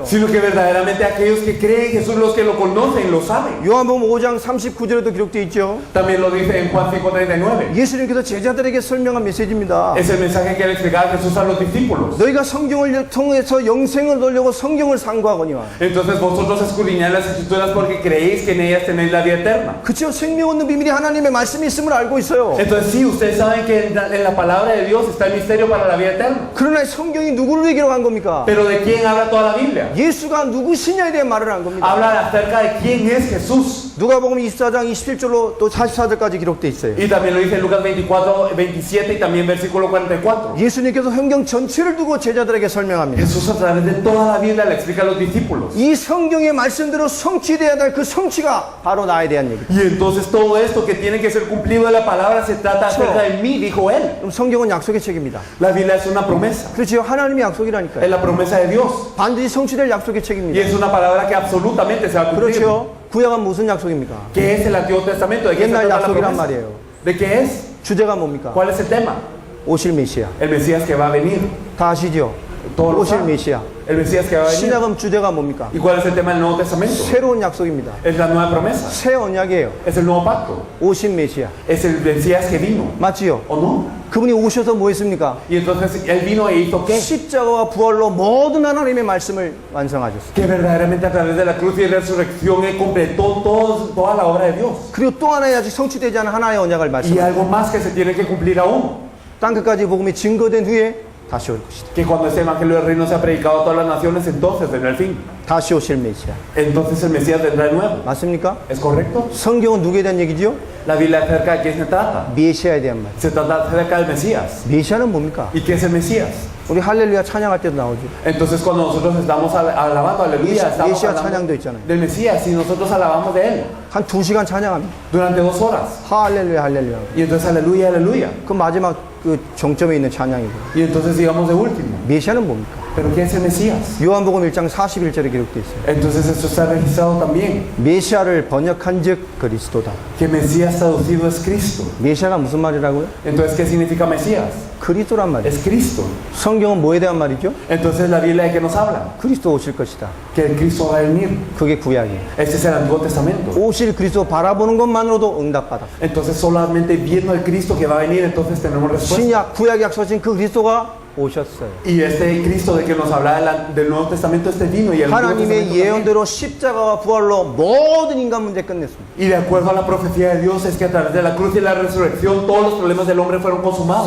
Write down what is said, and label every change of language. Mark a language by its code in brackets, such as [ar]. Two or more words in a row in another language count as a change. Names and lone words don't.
[es] sino que verdaderamente aquellos que creen en Jesús, los que lo conocen, lo saben. [ko] 요한복음 5장 39절에도 기록되어 있죠. [es] También lo dice en Juan 5:39. [ko] 예수님께서 제자들에게 설명한 메시지입니다. [es] Es el mensaje que le explicaba Jesús a los discípulos. [ko] 너희가 성경을 통해서 영생을 얻으려고 성경을 상고하거니와. [es] Entonces vosotros escudriñad las escrituras porque creéis que en ellas tenéis la vida eterna. [ko] 그렇죠. 생명 얻는 비밀이 하나님의 말씀이 있음을 알고 있어요. [es] Entonces sí, ustedes saben que en la palabra de Dios está el misterio para la vida eterna. [ko] 그러나 성경이 누구를 얘기로 한 겁니까? [es] Pero ¿de quién habla toda la Biblia? [ko] 예수가 누구시냐에 대한 말을 한 겁니다. [es] Habla acerca de quién es Jesús. [ko] 누가복음 24장 27절로 또 44절까지 기록되어 있어요. [es] Y también lo dice en Lucas 24, 27 y también versículo 44. [ko] 예수님께서 성경 전체를 두고 제자들에게 설명합니다. [es] Jesús a través de toda la Biblia le explica a los discípulos. [ko] 이 성경의 말씀대로 성취되어야 될 그 성취가 바로 나에 대한 얘기죠. [es] Y entonces todo esto que tiene que ser cumplido de la palabra se trata acerca de mí, dijo él. [ko] 그럼 성경은 약속의 책입니다. [es] La Biblia es una promesa, [ko] 그렇죠. 하나님의 [es] es [ko] 약속이라니까요. [es] la promesa de Dios. [ko] 반드시 성취될 약속의 [es] Y [ko] 책입니다. [es] es una palabra que absolutamente se va a cumplir. [ko] 그렇죠. 구약은 무슨 약속입니까? [es] ¿Qué es el Antiguo Testamento? ¿De qué se [ko] 옛날 [es] trata la [ko] 약속이란 [es] promesa? [ko] 말이에요. [es] ¿De qué es? [ko] 주제가 뭡니까? [es] ¿Cuál es el tema? [ko] 오실 메시아. [es] El Mesías que va a venir. [ko] 다 아시죠? [es] Todos lo [ko] 오실 [es] saben. [ko] 메시아. [es] El Mesías que va a venir. [ko] 신약은 주제가 뭡니까? [es] ¿Y cuál es el tema del Nuevo Testamento? [ko] 새로운 약속입니다. [es] Es la nueva promesa. [ko] 새 언약이에요. [es] Es el nuevo pacto. [ko] 오신 메시아. [es] Es el Mesías que vino. [ko] 맞지요? [es] ¿O no? [ko] 그분이 오셔서 뭐 했습니까? [es] Y entonces él vino e hizo qué? [ko] 십자가와 부활로 모든 하나님의 말씀을 완성하셨어요. [es] Que verdaderamente a través de la cruz y resurrección él completó toda la obra de Dios. [ko] 그리고 또 하나의 아직 성취되지 않은 하나의 언약을 [es] Y [ko] 말씀하셨어요. [es] algo más que se tiene que cumplir aún. [ko] 땅끝까지 복음이 증거된 후에 다시 올 것이다. [es] Que cuando este evangelio del reino se ha predicado a todas las naciones, entonces vendrá el fin. [ko] 다시 오실 메시아. [es] Entonces el Mesías vendrá de nuevo. [ko] 맞습니까? [es] ¿Es correcto? [ko] 성경은 누구에 대한 얘기죠? [es] La Biblia acerca de quién se trata. [ko] 메시아에 대한 말. [es] Se trata acerca del Mesías. [ko] 메시아는 뭡니까? [es] ¿Y qué es el Mesías? [ko] 우리 할렐루야 찬양할 때도 나오죠. [es] Entonces cuando nosotros estamos alabando, aleluya, estamos Mesia hablando [ko] 찬양도 있잖아요. [es] del Mesías y nosotros alabamos de él [ko] 한 2시간 찬양합니다. [es] durante 2 horas. [ko] 할렐루야 할렐루야. [es] Y entonces aleluya, aleluya. [ko] 그 마지막 그 정점에 있는 찬양이고. [es] Y entonces digamos de último. [ko] 메시아는 뭡니까? [es] ¿Pero qué es el Mesías? [ko] 요한복음 1장 41절에 기록되어 있어요. [es] Entonces esto está registrado también. [ko] 메시아를 번역한즉 그리스도다. [es] Que Mesías traducido es Cristo. [ko] 메시아가 무슨 말이라고요? [es] Entonces, ¿qué significa Mesías? [ko] 그리스도란 말이에요. [es] Es Cristo. [ko] 성경은 뭐에 대한 말이죠? [es] Entonces la Biblia de qué nos habla? [ko] 그리스도 오실 것이다. [es] Que el Cristo va a venir. [ko] 그게 구약이에요. [es] Este es el Antiguo Testamento. [ko] 오실 그리스도 바라보는 것만으로도 응답받아. [es] Entonces solamente viendo el Cristo que va a venir, entonces tenemos respuesta. [ko] 신약 구약이 약속하신 그 그리스도가 오셨어요. [es] Y este Cristo de que nos habla del Nuevo Testamento, este vino y el Antiguo [ko] 하나님의 [es] Testamento también. [ko] 예언대로 십자가와 부활로 모든 인간 문제 끝냈습니다. [es] Y de acuerdo a la profecía de Dios es que a través de la cruz y la resurrección todos los problemas del hombre fueron consumados.